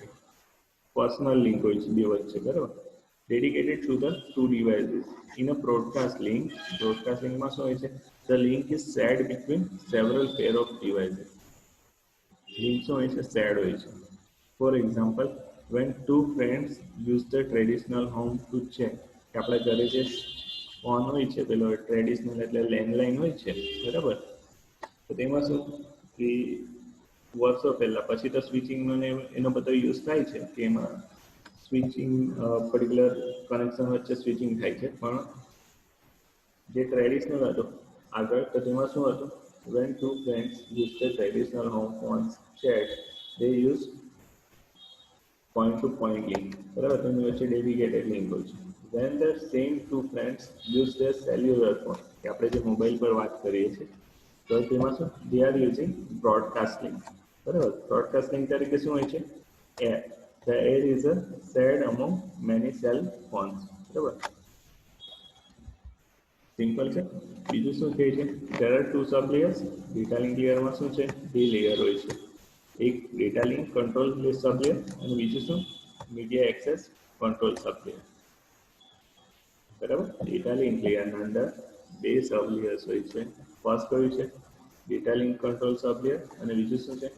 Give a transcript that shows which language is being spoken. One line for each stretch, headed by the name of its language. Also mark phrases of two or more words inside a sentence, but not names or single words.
English: personal link
Gujarati: હોય છે બે વચ્ચે, બરાબર.
English: dedicated to the two devices. in a broadcast linkમાં
Gujarati: શું હોય છે?
English: The link is shared between several pair of devices.
Gujarati: લિંક શું હોય છે? શેર્ડ હોય છે.
English: for example, when two friends use the traditional home to check,
Gujarati: કે આપણા ઘરે જે ફોન હોય છે પેલો ટ્રેડિશનલ એટલે લેન્ડલાઇન હોય છે, બરાબર. તો તેમાં શું કે વર્ષો પહેલા, પછી તો સ્વિચિંગનો ને એનો બધો યુઝ થાય છે કે એમાં સ્વિચિંગ
English: particular connection
Gujarati: વચ્ચે સ્વિચિંગ થાય છે, પણ જે ટ્રેડિશનલ હતો આગળ, તો તેમાં શું હતું?
English: when two friends use the traditional home phones chat, they use point to point link,
Gujarati: બરાબર. તેની વચ્ચે
English: dedicated link
Gujarati: હોય છે.
English: when the same two friends use their cellular phone,
Gujarati: કે આપણે જે મોબાઈલ પર વાત કરીએ છીએ, તો તેમાં શું?
English: they are using broadcast link, બરાબર. broadcast link
Gujarati: તરીકે શું હોય છે?
English: air. the air is a shared among many cell phones,
Gujarati: બરાબર. સિમ્પલ છે. બીજું શું કહે છે?
English: there are two sub layers. data link layerમાં
Gujarati: શું છે? બે લેયર હોય છે. એક
English: data link control sub layer
Gujarati: અને બીજું શું?
English: media access control sub layer, બરાબર. data link layerના
Gujarati: અંદર બે
English: sub layers
Gujarati: હોય છે. ફર્સ્ટ કયું છે?
English: data link control sub layer
Gujarati: અને બીજું શું છે?